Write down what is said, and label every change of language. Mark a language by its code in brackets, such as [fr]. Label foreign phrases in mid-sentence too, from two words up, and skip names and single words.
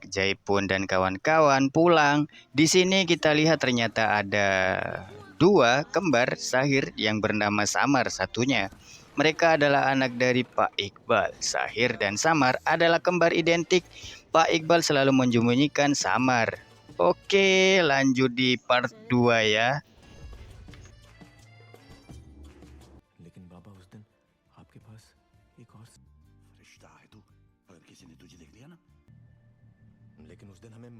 [id] Jai pun dan kawan-kawan pulang. Di sini kita lihat ternyata ada dua kembar Shahir yang bernama Samar satunya. Mereka adalah anak dari Pak Iqbal. Shahir dan Samar adalah kembar identik. Pak Iqbal selalu menyembunyikan Samar. Oke, lanjut di part 2 ya. [hi] लेकिन बाबा उस दिन आपके पास एक और रिश्ता है तू, अगर किसी ने तुझे देख लिया ना, लेकिन उस दिन हमें